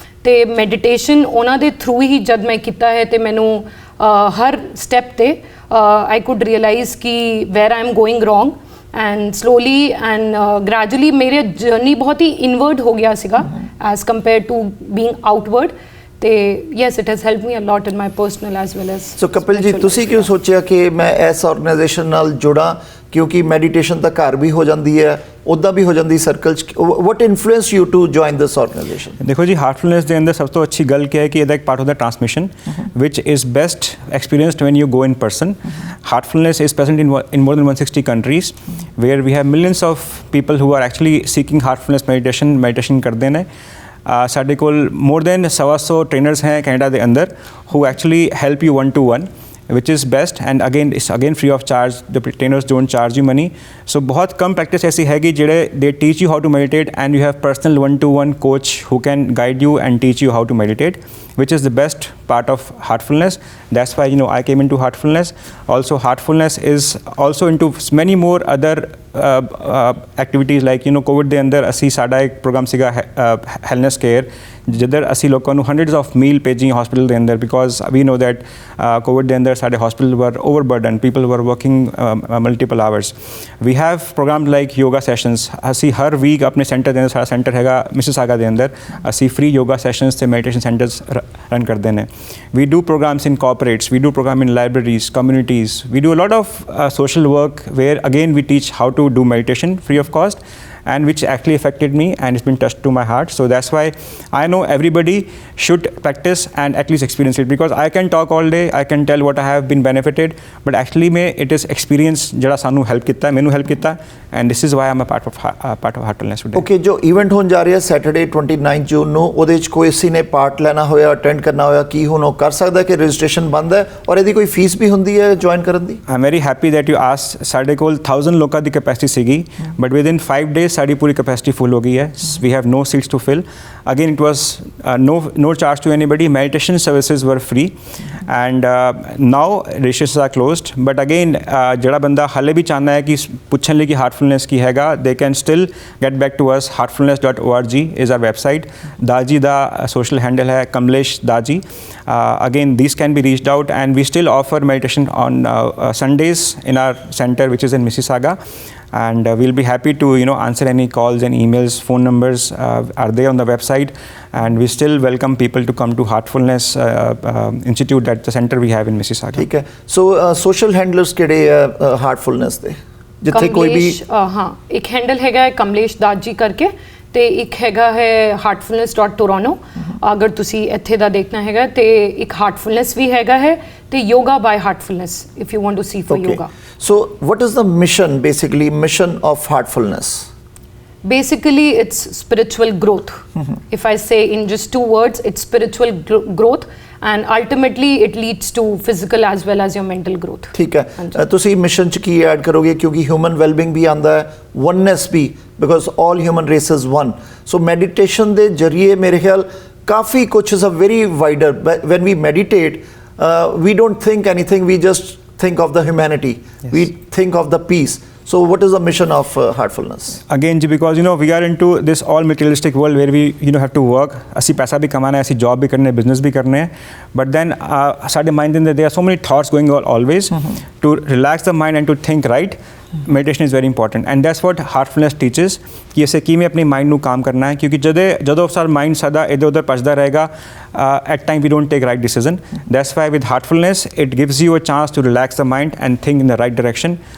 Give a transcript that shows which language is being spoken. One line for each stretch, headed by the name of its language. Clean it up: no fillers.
Punjabi: ਤੇ ਮੈਡੀਟੇਸ਼ਨ ਉਹਨਾਂ ਦੇ ਥਰੂ ਹੀ ਜਦ ਮੈਂ ਕੀਤਾ ਹੈ ਤੇ ਮੈਨੂੰ ਹਰ ਸਟੈਪ ਤੇ
English: I could realise
Punjabi: ਕਿ
English: where I am going wrong and slowly and gradually
Punjabi: ਮੇਰੇ ਜਰਨੀ ਬਹੁਤ ਹੀ ਇਨਵਰਡ ਹੋ ਗਿਆ ਸੀਗਾ
English: As compare to being outward. ਤੇ yes it has helped me a lot in my personal as well as.
Punjabi: ਸੋ ਕਪਿਲ ਜੀ, ਤੁਸੀਂ ਕਿਉਂ ਸੋਚਿਆ ਕਿ ਮੈਂ ਇਸ ਆਰਗੇਨਾਈਜੇਸ਼ਨ ਨਾਲ ਜੁੜਾਂ, ਕਿਉਂਕਿ ਮੈਡੀਟੇਸ਼ਨ ਤਾਂ ਘਰ ਵੀ ਹੋ ਜਾਂਦੀ ਹੈ, ਉੱਦਾਂ ਵੀ ਹੋ ਜਾਂਦੀ ਸਰਕਲ 'ਚ।
English: What influence you to join this organisation?
Hindi: देखो जी, हार्टफुलनेस के अंदर सब तो अच्छी गल क्या है कि
Punjabi: ਇਹਦਾ ਇੱਕ ਪਾਰਟ ਹੁੰਦਾ
Hindi: transmission
English: which is best experienced when you go in person. Heartfulness is present in more than 160 countries where we have millions of people who are actually seeking heartfulness meditation
Punjabi: ਕਰਦੇ ਨੇ। ਸਾਡੇ ਕੋਲ
English: more than 125 trainers हैं
Punjabi: Canada ਦੇ ਅੰਦਰ
English: who actually help you one to one, which is best, and again it's again free of charge. The trainers don't charge you money. So
Hindi: बहुत कम
English: practice
Hindi: ऐसी हैगी जेड़े
English: they teach you how to meditate and you have personal one-to-one coach who can guide you and teach you how to meditate, which is the best part of heartfulness. That's why I came into heartfulness. Also heartfulness is also into many more other activities like COVID
Punjabi: ਦੇ ਅੰਦਰ ਅਸੀਂ ਸਾਡਾ ਇੱਕ programme ਸੀਗਾ ਹੈਲਨੈਸ care, ਜਿੱਧਰ ਅਸੀਂ ਲੋਕਾਂ ਨੂੰ
English: hundreds of meal
Punjabi: ਭੇਜੀਆਂ ਹਸਪੀਟਲ ਦੇ ਅੰਦਰ
English: because we know that COVID
Punjabi: ਦੇ ਅੰਦਰ ਸਾਡੇ
English: hospital were overburdened, people were working multiple hours. We have programs like yoga sessions.
Punjabi: ਅਸੀਂ ਹਰ ਵੀਕ ਆਪਣੇ ਸੈਂਟਰ ਦੇ ਅੰਦਰ, ਸਾਡਾ ਸੈਂਟਰ ਹੈਗਾ ਮਿਸਿਸਾਗਾ ਦੇ ਅੰਦਰ, ਅਸੀਂ ਫ੍ਰੀ ਯੋਗਾ ਸੈਸ਼ਨਸ ਤੇ ਮੈਡੀਟੇਸ਼ਨ ਸੈਂਟਰਸ ਰਨ ਕਰਦੇ ਨੇ।
English: We do programs in corporates, we do program in libraries, communities. We do a lot of social work where again we teach how to do meditation free of cost, and which actually affected me and it's been touched to my heart. So that's why I know everybody should practice and at least experience it, because I can talk all day, I can tell what I have been benefited, but actually it is experience
Punjabi: ਜਿਹੜਾ ਸਾਨੂੰ help ਕੀਤਾ,
English: ਮੈਨੂੰ help ਕੀਤਾ, and this is why I'm a part of Heartfulness today.
Punjabi: Okay, ਜੋ event ਹੋਣ ਜਾ ਰਿਹਾ Saturday 29 ਜੂਨ ਨੂੰ, ਉਹਦੇ 'ਚ ਕੋਈ ਸੀ ਨੇ ਪਾਰਟ ਲੈਣਾ ਹੋਇਆ, ਅਟੈਂਡ ਕਰਨਾ ਹੋਇਆ, ਕੀ ਹੁਣ ਉਹ ਕਰ ਸਕਦਾ ਕਿ ਰਜਿਸਟ੍ਰੇਸ਼ਨ ਬੰਦ ਹੈ ਔਰ ਇਹਦੀ ਕੋਈ ਫੀਸ ਵੀ ਹੁੰਦੀ ਹੈ ਜੁਆਇਨ ਕਰਨ ਦੀ?
English: I'm very happy that you asked.
Punjabi: ਸਾਡੇ ਕੋਲ 1000 ਲੋਕਾਂ ਦੀ ਕੈਪੈਸਿਟੀ ਸੀਗੀ,
English: but within 5 days
Punjabi: ਸਾਡੀ ਪੂਰੀ ਕੈਪੈਸਿਟੀ ਫੁੱਲ ਹੋ ਗਈ ਹੈ।
English: We have no seats to fill. Again, it was no charge to anybody. Meditation services were free, and now registrations are closed.
Punjabi: But again, ਜਿਹੜਾ ਬੰਦਾ ਹਾਲੇ ਵੀ ਚਾਹੁੰਦਾ ਹੈ ਕਿ ਪੁੱਛਣ ਲਈ ਕਿ ਹਾਰਟਫੁਲਨੈਸ ਕੀ ਹੈਗਾ,
English: they can still get back to us. heartfulness.org is our website. Daji ਦਾ social handle ਹੈ Kamlesh Daji. Again, these can be reached out, and we still offer meditation on Sundays in our center, which is in Mississauga. And we'll be happy to answer any calls and emails. Phone numbers are there on the website, and we still welcome people to come to Heartfulness Institute, at the center we have in Mississauga.
Punjabi: ਠੀਕ ਹੈ। ਸੋ social handlers ਕਿਹੜੇ ਆ ਹਾਰਟਫੁਲਨੈਸ ਦੇ, ਜਿੱਥੇ ਕੋਈ ਵੀ? ਹਾਂ, ਇੱਕ handle ਹੈਗਾ ਕਮਲੇਸ਼ ਦਾਜੀ ਕਰਕੇ, ਤੇ ਇੱਕ ਹੈਗਾ ਹੈ heartfulness.toronto। ਅਗਰ ਤੁਸੀਂ ਇੱਥੇ ਦਾ ਦੇਖਣਾ ਹੈਗਾ ਤੇ ਇੱਕ ਹਾਰਟਫੁਲਨੈਸ ਵੀ ਹੈਗਾ ਹੈ, ਤੇ yoga by heartfulness
English: if you want to see for yoga. So what is the mission, basically mission of heartfulness? Basically it's spiritual growth. If I say in just 2 words, it's spiritual growth, and ultimately it leads to physical as well as your mental growth.
Punjabi: ਠੀਕ ਹੈ। ਤੁਸੀਂ mission 'ਚ ਕੀ add ਕਰੋਗੇ, ਕਿਉਂਕਿ human ਵੈਲਬਿੰਗ ਵੀ ਆਉਂਦਾ ਹੈ, oneness we,
English: Because all human race is one.
Punjabi: So meditation ਦੇ ਜ਼ਰੀਏ ਮੇਰੇ ਖਿਆਲ ਕਾਫੀ ਕੁਛ
English: Is a very wider. When we meditate we don't think anything, we just think of the humanity. Yes. We think of the peace. So what is the mission of heartfulness? Again, because we are into this all materialistic world where we have to work.
Punjabi: ਅਸੀਂ ਪੈਸਾ ਵੀ ਕਮਾਣਾ ਹੈ, ਅਸੀਂ job ਵੀ ਕਰਨੇ, business ਵੀ ਕਰਨੇ ਹੈ, but then ਸਾਡੇ mind ਦੇ ਅੰਦਰ
English: there are so many thoughts going on always. To relax the mind and to think right, meditation is very important, and that's what heartfulness teaches,
Punjabi: ਕਿ ਅਸੀਂ ਕਿਵੇਂ ਆਪਣੇ ਮਾਈਂਡ ਨੂੰ ਕੰਮ ਕਰਨਾ ਹੈ, ਕਿਉਂਕਿ ਜਦੋਂ ਸਾਡਾ ਮਾਈਂਡ ਸਦਾ ਇੱਧਰ ਉੱਧਰ ਭੱਜਦਾ ਰਹੇਗਾ,
English: at time we don't take right decision. That's why with heartfulness it gives you a chance to relax the mind and think in the right direction.